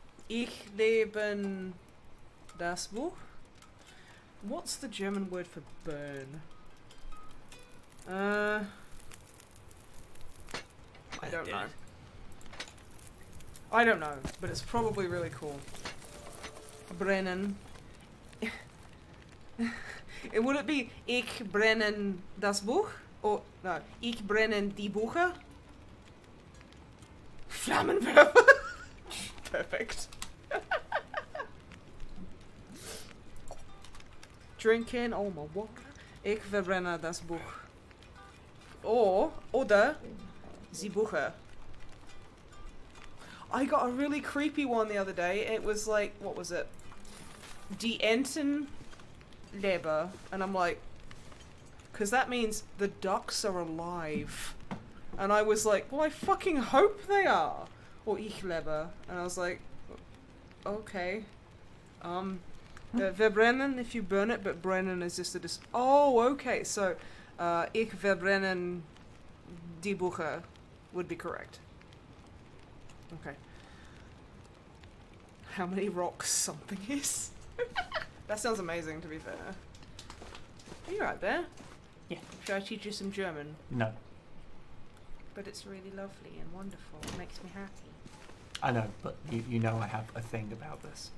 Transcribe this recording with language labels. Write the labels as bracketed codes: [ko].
[de] Ich leben das Buch? [en] What's the German word for burn? I don't know. I don't know, but it's probably really cool. [de] Brennen. [en] Would it be [de] Ich brennen das Buch? [en] Or, no, [de] Ich brennen die Bücher? [en] Flammenwerfer. Perfect. Drinking all my water. [de] Ich verbrenne das Buch. Oder die Bücher. [en] I got a really creepy one the other day. It was like, what was it? [de] Die Enten leben. [en] And I'm like, because that means the ducks are alive. And I was like, well, I fucking hope they are. Or [de] ich lebe. [en] And I was like, okay. Verbrennen if you burn it, but brennen is just a oh, okay. So, [de] ich verbrennen die Bücher [en] would be correct. Okay. How many rocks something is? That sounds amazing, to be fair. Are you right there? Yeah. Should I teach you some German? No. But it's really lovely and wonderful. It makes me happy. I know, but you know I have a thing about this.